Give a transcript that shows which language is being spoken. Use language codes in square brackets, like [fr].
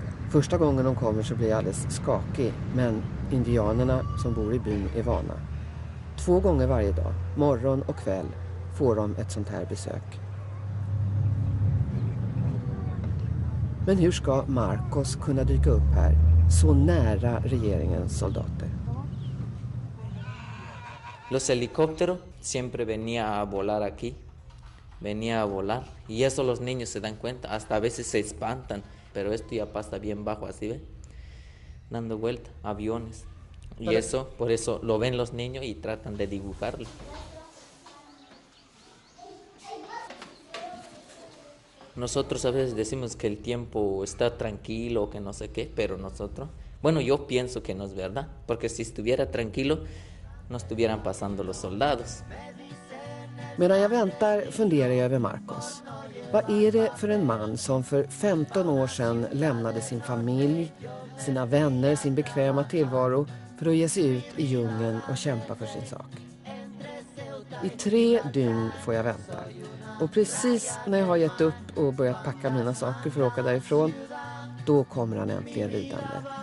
[sv] Första gången de kommer så blir jag alldeles skakig, men indianerna som bor i byn är vana. 2 gånger varje dag, morgon och kväll, får de ett sånt här besök. Men hur ska Marcos kunna dyka upp här, så nära regeringens soldater? [es] Los helicópteros siempre venía a volar aquí, venía a volar, y eso los niños se dan cuenta, hasta a veces se espantan, pero esto ya pasa bien bajo, así ven, dando vuelta, aviones, y eso, por eso lo ven los niños y tratan de dibujarlo. Nosotros a veces decimos que el tiempo está tranquilo, que no sé qué, pero nosotros, bueno, yo pienso que no es verdad, porque si estuviera tranquilo, no estuvieran pasando los soldados. [sv] Medan jag väntar funderar jag över Marcos. Vad är det för en man som för 15 år sedan lämnade sin familj, sina vänner, sin bekväma tillvaro för att ge sig ut i djungeln och kämpa för sin sak? I 3 dygn får jag vänta. Och precis när jag har gett upp och börjat packa mina saker för att åka därifrån, då kommer han äntligen ridande.